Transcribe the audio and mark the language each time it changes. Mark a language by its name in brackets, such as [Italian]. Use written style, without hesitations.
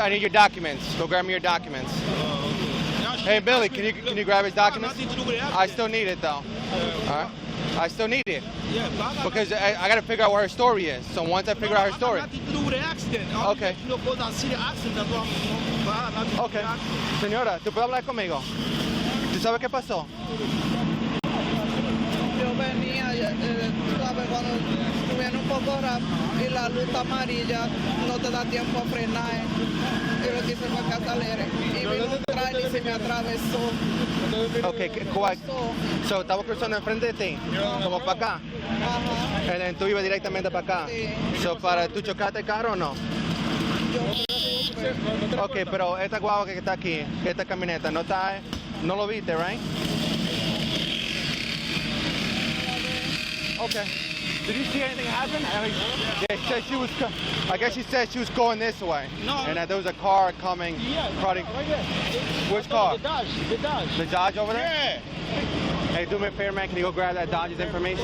[English] I need your documents. Go grab me your documents. Hey Billy, can you grab his documents? Nothing to do with the I still need it though. Alright? I still need it. Yeah, Because I gotta figure out what her story is. So once I figure out her story. Nothing to do with the accident. Okay. You know, because I see the accident, that's why I'm Ok. [Spanish] Señora, ¿tú puedes hablar conmigo? ¿Tú sabes qué pasó? Yo venía, ¿sabes? Cuando viene un poco rápido y la luz amarilla, no te da tiempo a frenar. Yo lo quise fue que acelere. Y vino un trailer y se me atravesó. Ok, ¿cuál? So, estamos cruzando enfrente de ti, como para acá. Ajá. [English] And then [Spanish] tú ibas directamente para acá. Sí. So, ¿tú chocaste el carro o no? Yo Ok, pero esta guagua que está aquí, esta camioneta, no lo viste, right? [English] Okay. Did you see anything happen? I guess she said she was going this way. No. And that there was a car coming. Yeah, Probably. right there. Which car? The Dodge. The Dodge over there? Yeah. Hey, do me a favor, man. Can you go grab that Dodge's information?